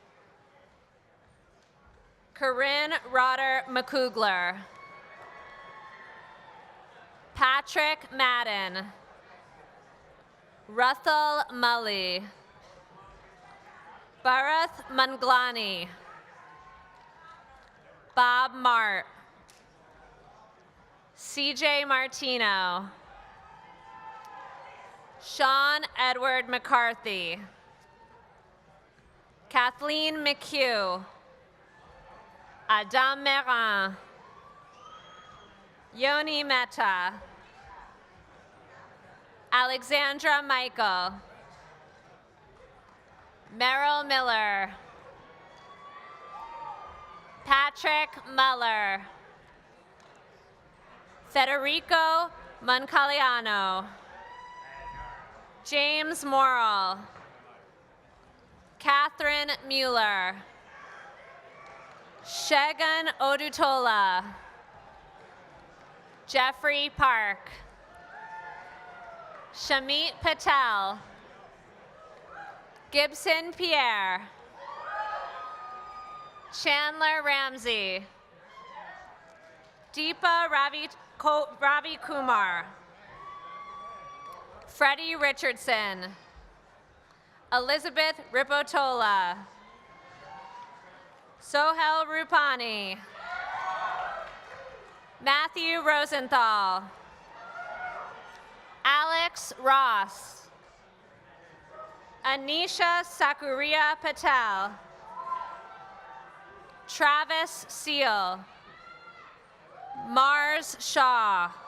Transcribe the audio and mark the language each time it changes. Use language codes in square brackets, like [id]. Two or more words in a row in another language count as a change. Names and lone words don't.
[en] Corinne Rotter McCougler, Patrick Madden, Ruthel Mully, Bharath Manglani, Bob Mart, CJ Martino, Sean Edward McCarthy, Kathleen McHugh, Adam Merin, Yoni Mehta, Alexandra Michael, Merrill Miller, Patrick Muller, Federico Moncaliano, James Morrill, Catherine Mueller, Shegun Odutola, Jeffrey Park, Shamit Patel, Gibson Pierre, Chandler Ramsey, Deepa Ravi Kumar, Freddie Richardson, Elizabeth Ripotola, Sohel Rupani, Matthew Rosenthal, Alex Ross, Anisha Sakuria Patel, Travis Seal, Mars Shaw,